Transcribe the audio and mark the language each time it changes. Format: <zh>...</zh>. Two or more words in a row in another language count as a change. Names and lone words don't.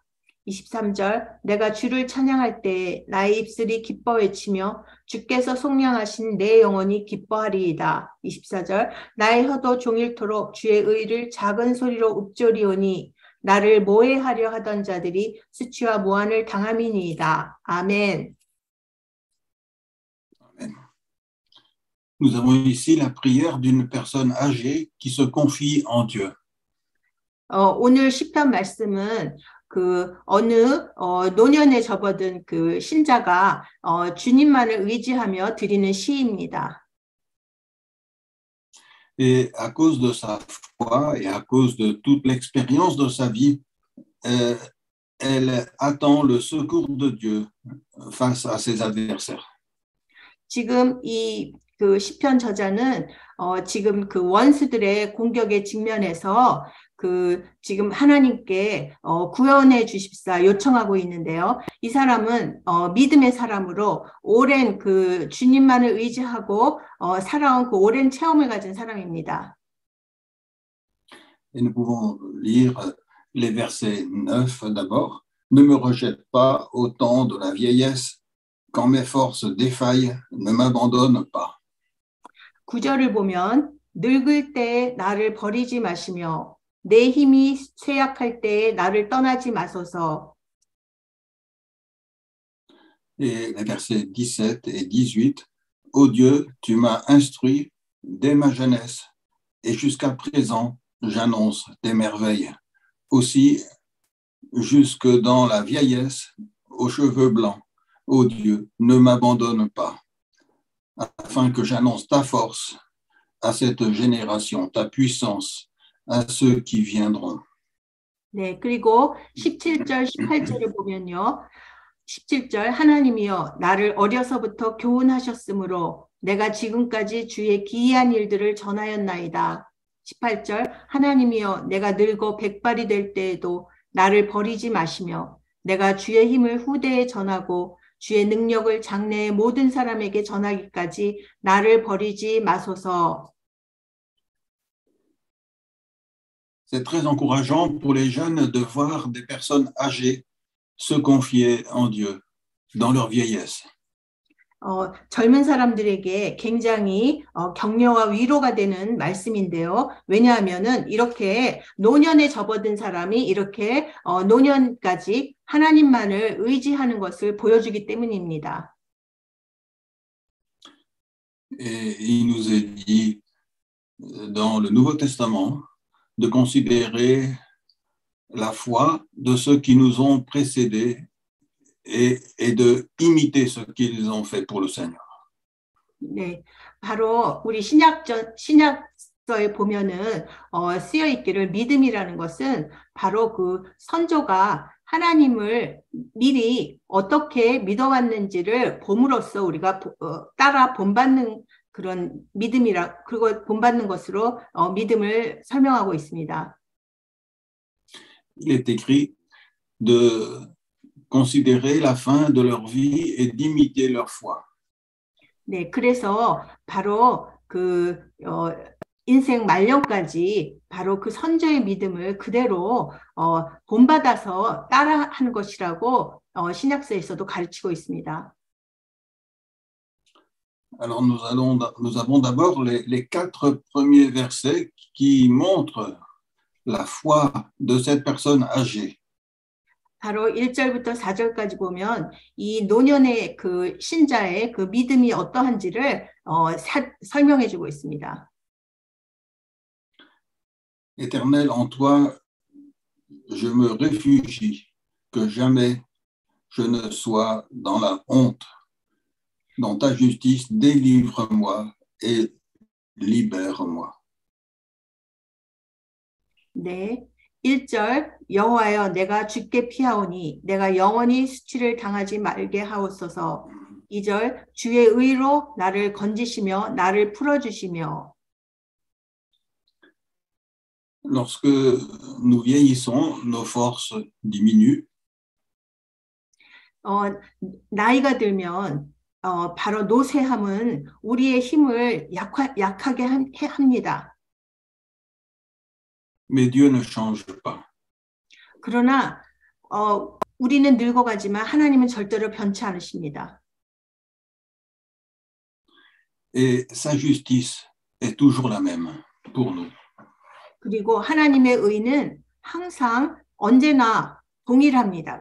<ko>23절 내가 주를 찬양할 때에 나의 입술이 기뻐 외치며 주께서 속량하신 내 영혼이 기뻐하리이다. 24절 나의 혀도 종일토록 주의 의를 작은 소리로 읊조리오니 나를 모해하려 하던 자들이 수치와 모한을 당함이니이다. 아멘.</ko> <fr>Amen. Nous avons ici la prière d'une personne âgée qui se confie en Dieu.</fr> <ko>오늘 시편 말씀은 그 어느 노년에 접어든 그 신자가 주님만을 의지하며 드리는 시입니다.</ko> <fr>Et à cause de sa foi et à cause de toute l'expérience de sa vie, elle attend le secours de Dieu face à ses adversaires.</fr> <ko>지금 이 그 시편 저자는 지금 그 원수들의 공격에 직면해서 그 지금 하나님께 구원해 주십사 요청하고 있는데요. 이 사람은 믿음의 사람으로 오랜 그 주님만을 의지하고 살아온 그 오랜 체험을 가진 사람입니다.</ko> <fr>Et nous pouvons lire les versets 9 d'abord. Ne me rejette pas au temps de la vieillesse, quand mes forces défaillent, ne m'abandonne pas.</fr> <ko>9절을 보면 늙을 때에 나를 버리지 마시며 내 힘이 쇠약할 때에 나를 떠나지 마소서.</ko> <fr>Et les versets 17 et 18. Ô Dieu, tu m'as instruit dès ma jeunesse, et jusqu'à présent, j'annonce tes merveilles. Aussi, jusque dans la vieillesse, aux cheveux blancs, ô Dieu, ne m'abandonne pas, afin que j'annonce ta force à cette génération, ta puissance à ceux qui viendront.</fr> <ko>네, 그리고 17절, 18절을 보면요. 17절 하나님이여 나를 어려서부터 교훈하셨으므로 내가 지금까지 주의 기이한 일들을 전하였나이다. 18절 하나님이여 내가 늙어 백발이 될 때에도 나를 버리지 마시며 내가 주의 힘을 후대에 전하고 주의 능력을 장래의 모든 사람에게 전하기까지 나를 버리지 마소서.</ko> <fr>C'est très encourageant pour les jeunes de voir des personnes âgées se confier en Dieu dans leur vieillesse.</fr> <ko>젊은 사람들에게 굉장히 격려와 위로가 되는 말씀인데요. 왜냐하면은 이렇게 노년에 접어든 사람이 이렇게 노년까지 하나님만을 의지하는 것을 보여주기 때문입니다.</ko> <fr>Et il nous est dit dans le Nouveau Testament de considérer la foi de ceux qui nous ont précédés et de imiter ce qu'ils ont fait pour le Seigneur.</fr> <ko>네, 바로 우리 신약서에 보면은 쓰여 있기를 믿음이라는 것은 바로 그 선조가 하나님을 미리 어떻게 믿어왔는지를 봄으로써 우리가 따라 본받는 그런 믿음이라 그리고 본받는 것으로 믿음을 설명하고 있습니다.</ko> <fr>Il est écrit de considérer la fin de leur vie et d'imiter leur foi.</fr> <ko>네, 그래서 바로 그 인생 말년까지 바로 그 선조의 믿음을 그대로 본받아서 따라하는 것이라고 신약서에서도 가르치고 있습니다.</ko> <fr>Alors nous avons d'abord les 4 premiers versets qui montrent la foi de cette personne âgée.</fr> <ko>바로 1절부터 4절까지 보면 이 노년의 그 신자의 그 믿음이 어떠한지를 설명해 주고 있습니다.</ko> <fr>Éternel, en toi, je me réfugie, que jamais je ne sois dans la honte. Dans ta justice, délivre-moi et libère-moi.</fr> <ko>네. 1절 여호와여 내가 주께 피하오니 내가 영원히 수치를 당하지 말게 하옵소서. 2절 주의 의로 나를 건지시며 나를 풀어주시며.</ko> <fr>Lorsque nous vieillissons, nos forces diminuent.</fr> <ko>나이가 들면 바로 노쇠함은 우리의 힘을 약하게 합니다.</ko> <fr>Mais Dieu ne change pas.</fr> <ko>그러나 우리는 늙어가지만 하나님은 절대로 변치 않으십니다.</ko> <fr>Et sa justice est toujours la même pour nous.</fr> <ko>그리고 하나님의 의는 항상 언제나 동일합니다.</ko>